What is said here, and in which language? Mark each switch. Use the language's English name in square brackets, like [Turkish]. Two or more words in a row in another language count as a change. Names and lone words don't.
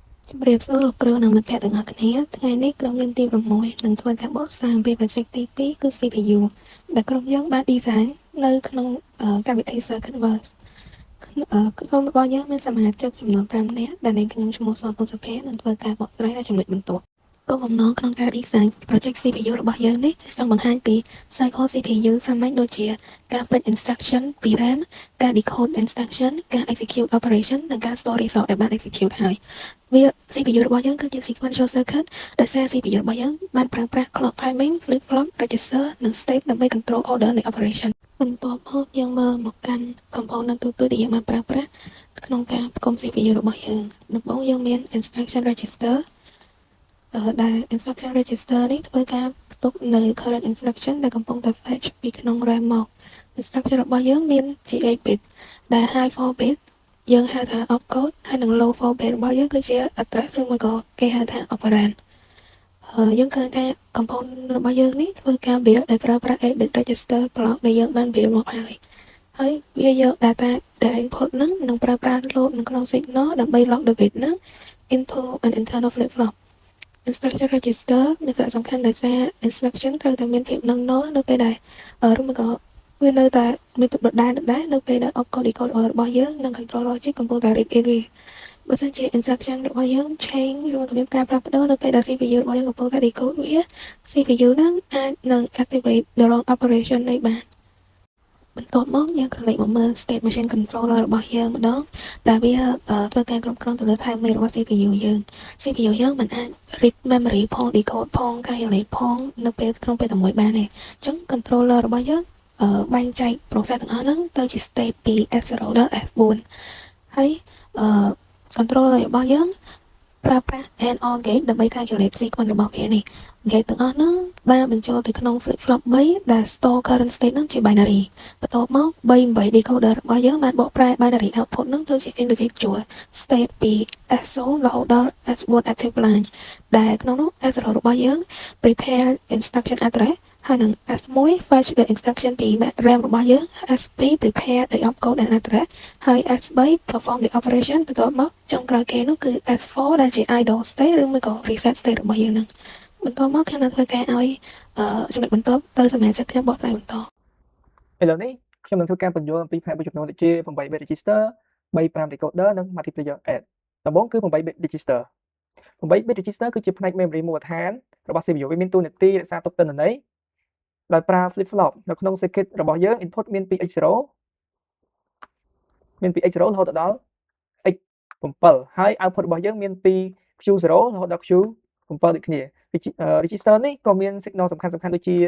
[Khmer] ជំរាបសួរលោកគ្រូនិងមិត្តភក្តិទាំងអស់គ្នាថ្ងៃនេះក្រុមយើងទី6នឹងធ្វើការបកស្រាយអំពី project ទី2គឺ CPU ដែលក្រុមយើងបាន design នៅក្នុងកម្មវិធី Circuitverse ក្រុមរបស់យើងមានសមាជិកចំនួន5នាក់ដែលនាងខ្ញុំឈ្មោះសនឧសភានឹងធ្វើការបកស្រាយและចំណុចបន្ទាប់គោលបំណងក្នុងការ [English] design project CPU [Khmer] របស់យើងនេះគឺចង់បង្ហាញពី [English] cycle CPU [Khmer] សាមញ្ញដូចជាការ [English] fetch instruction [Khmer] ពី RAM ការ [English] decode instruction [Khmer] ការ [English] execute operation [Khmer] និងការ [English] store result [Khmer] ដែលបាន execute ហើយវា CPU របស់យើងគឺជា [English] sequential circuit [Khmer] ដោយសារ CPU របស់យើងបានប្រើប្រាស់ [English] clock timing flip flop register [Khmer] និង state ដើម្បី [English] control order [Khmer] នៃ operation បន្ទាប់មកយើងមើលមកកាន់ component ទូទៅដែលយើងបានប្រើប្រាស់ក្នុងការផ្គុំ CPU របស់យើងដំបូងយើងមាន [English] instruction register [Khmer] ដែល [English] instruction register [Khmer] នេះធ្វើការផ្ទុកនៅ [English] current instruction [Khmer] ដែលកំពុងតែ fetch ពីក្នុង RAM មក instruction របស់យើងមានជា 8 bit ដែល [English] high 4 bit [Khmer] យើងហៅថា opcode ហើយនិង [English] low 4 bit [Khmer] របស់យើងគឺជា address ឬមួយក៏គេហៅថា operand យើងឃើញថា component របស់យើងនេះធ្វើការ build ដោយប្រើប្រាស់ 8 bit [English] register block [Khmer] ដែលយើងបាន build មកហើយវាយក data ដែល input ហ្នឹងនឹងប្រើប្រាស់ load នៅក្នុង signal ដើម្បី [English] lock the bit [Khmer] ហ្នឹង [English] into an internal flip flop instruction register [Khmer] មានសារៈសំខាន់ដោយសារ instruction ត្រូវ តែមានភាពនឹងនរនៅពេលដែលឬមួយក៏វានៅតែមានភាពដដែលនៅពេលដែល [English] opcode decoder [Khmer] របស់យើងនិង [English] control logic [Khmer] កំពុងតែ [English] read area [Khmer] បើសិនជា instruction របស់យើង change ឬមួយក៏មានការផ្លាស់ប្ដូរនៅពេលដែល CPU របស់យើងកំពុងតែ decode វា CPU ហ្នឹងអាចនឹង [English] activate the wrong operation [Khmer] នេះបានបន្ទាប់មកយើងក្រឡេកមកមើល [English] state machine controller [Khmer] របស់យើងម្ដងដែលវាធ្វើការគ្រប់គ្រងទៅលើ timing របស់ CPU យើង CPU យើងមិនអាច [English] read memory [Khmer] ផង decode ផង calculate ផងនៅពេលក្នុងពេលតែមួយបានទេអញ្ចឹង controller របស់យើងបែងចែក process ទាំងអស់ហ្នឹងទៅជា state ពី F0 ដល់ F4 ហើយ controller របស់យើងប្រើប្រាស់ [English] and or gate [Khmer] ដើម្បី [English] calculate sequence [Khmer] របស់វានេះ gate ទាំងអស់ហ្នឹងបានបញ្ចូលទៅក្នុង [English] flip flop [Khmer] 3ដែល [English] store current state [Khmer] ហ្នឹងជា binary បន្ទាប់មក3 decoder របស់យើងបានបកប្រែ [English] binary output [Khmer] ហ្នឹង ទៅជា [English] individual state [Khmer] ពី S0 រហូតដល់ S4 [English] active line [Khmer] ដែលក្នុងនោះ S0 របស់យើង [English] prepare instruction address [Khmer] ហើយនឹង S1 [English] fetch the instruction [Khmer] ពី RAM របស់យើង S2 [English] prepare the opcode and address [Khmer] ហើយ S3 [English] perform the operation [Khmer] បន្ទាប់មកចុងក្រោយគេនោះគឺ S4 ដែលជា [English] idle state [Khmer] ឬមួយក៏ [English] reset state [Khmer] របស់យើងហ្នឹងបន្ទាប់មកខ្ញុំនឹងធ្វើការឲ្យចំណុចបន្ទាប់ទៅសមាជិកខ្ញុំបកស្រាយបន្តឥឡូវនេះខ្ញុំនឹងធ្វើការបញ្យល់អំពីផ្នែកមួយចំនួនដូចជា [English] 8 bit register [Khmer] 35 decoder និង [English] multiplier add [Khmer] ដំបូងគឺ [English] 8 bit register 8 bit register [Khmer] គឺជាផ្នែក memory មូលដ្ឋានរបស់ CPU វាមានតួនាទីរក្សាទុកទិន្នន័យដោយប្រើ [English] flip flop [Khmer] នៅក្នុង circuit របស់យើង input មានពី x0 រហូតដល់ x7 ហើយ output របស់យើងមានពី q0 រហូតដល់ q7 ដូចគ្នា register នេះក៏មាន signal សំខាន់ដូចជា